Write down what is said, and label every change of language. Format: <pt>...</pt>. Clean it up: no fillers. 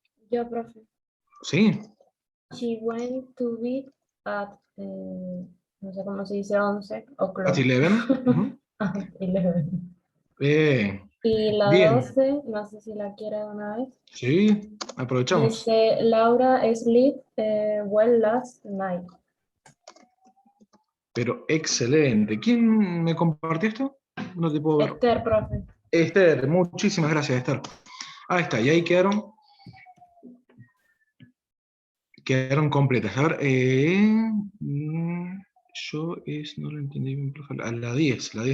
<es>Yo, profe. ¿Sí?</es> <en>She went to bed at,</en> <es>no sé cómo se dice,</es> <en>11 o'clock. At 11. 11.</en> <es>Bien. Y la Bien. 12, no sé si la quiere de una vez. Sí, aprovechamos. Dice,</es> <en>Laura sleep well last night.</en> <es>Pero excelente. ¿Quién me compartió esto? No te puedo ver. Esther, profe. Esther, muchísimas gracias, Esther. Ahí está, y ahí quedaron completas. A ver, yo no lo entendí bien, profe. A la 10.</es>